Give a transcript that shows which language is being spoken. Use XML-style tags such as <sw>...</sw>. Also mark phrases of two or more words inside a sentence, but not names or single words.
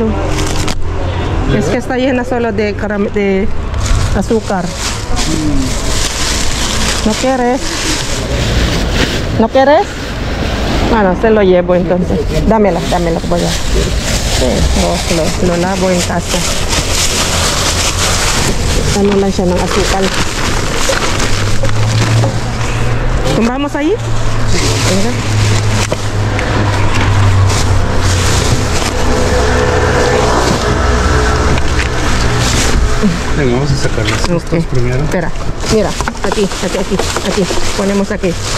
<es>Es que está llena solo de azúcar. ¿No quieres? ¿No quieres? Bueno, se lo llevo entonces. Dámela, voy a... Sí, lo lavo en casa.</es> <tl>Ano lang siya ng asukal.</tl> <es>Vamos ahí? Venga. Venga, vamos a sacar las costas primero. Espera, mira, aquí. Ponemos aquí.</es>